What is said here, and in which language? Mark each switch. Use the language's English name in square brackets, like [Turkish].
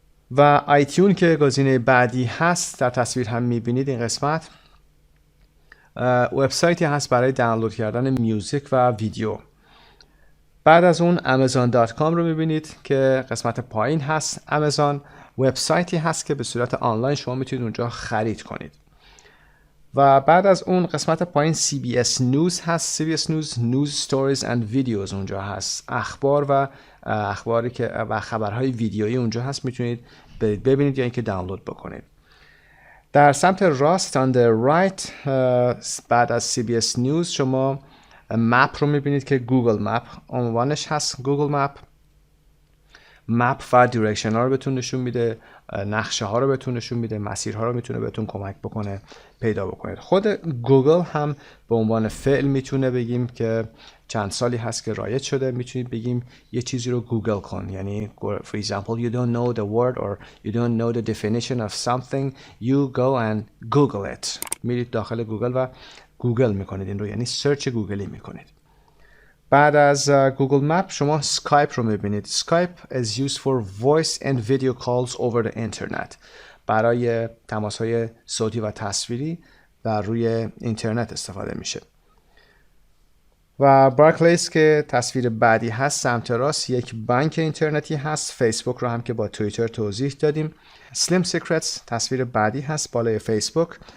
[Persian] و آیتیون که گزینه بعدی هست در تصویر هم میبینید این قسمت وبسایتی هست برای دانلود کردن میوزیک و ویدیو. بعد از اون amazon.com رو میبینید که قسمت پایین هست. امازون وبسایتی هست که به صورت آنلاین شما میتونید اونجا خرید کنید. و بعد از اون قسمت پایین CBS News هست. CBS News News Stories and Videos اونجا هست. اخبار و اخباری که و خبرهای ویدیویی اونجا هست، میتونید ببینید یا اینکه دانلود بکنید. در سمت راست [English] on the right [Persian] بعد از CBS News شما مپ رو میبینید که گوگل مپ عنوانش هست. گوگل مپ مپ و دیرکشن ها رو بهتون نشون میده، نقشه ها رو بهتون نشون میده، مسیرها رو میتونه بهتون کمک بکنه پیدا بکنید. خود گوگل هم به عنوان فعل میتونه بگیم که چند سالی هست که رایج شده، میتونید بگیم یه چیزی رو گوگل کن. [English] یعنی for example you don't know the word or you don't know the definition of something, you go and google it. [Persian] میرید داخل گوگل و گوگل میکنید این رو، یعنی سرچ گوگلی میکنید. بعد از گوگل مپ شما اسکایپ رو میبینید. [English] Skype is used for voice and video calls over the internet. [Persian] برای تماس‌های صوتی و تصویری در روی اینترنت استفاده میشه. و بارکلیز که تصویر بعدی هست سمت راست یک بانک اینترنتی هست. فیسبوک رو هم که با توییتر توضیح دادیم. سلیم سیکرتس تصویر بعدی هست بالای فیسبوک.